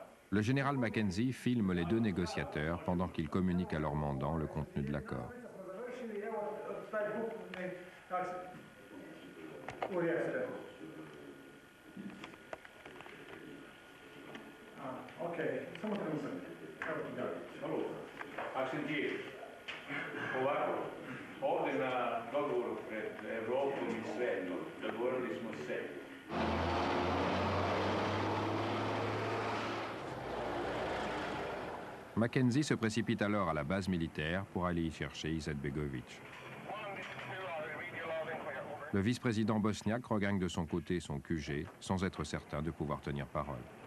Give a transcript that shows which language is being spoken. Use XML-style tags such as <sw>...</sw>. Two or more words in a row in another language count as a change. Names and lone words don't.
<fr>Le général Mackenzie filme les deux négociateurs pendant qu'ils communiquent à leur mandant le contenu de l'accord.</fr> <bs>Ovako, ovdje na dogovoru pred Evropom i svetom dogovorili smo se.</bs> <fr>Mackenzie se précipite alors à la base militaire pour aller y chercher Izetbegovic. Le vice-président bosniaque regagne de son côté son QG sans être certain de pouvoir tenir parole.</fr>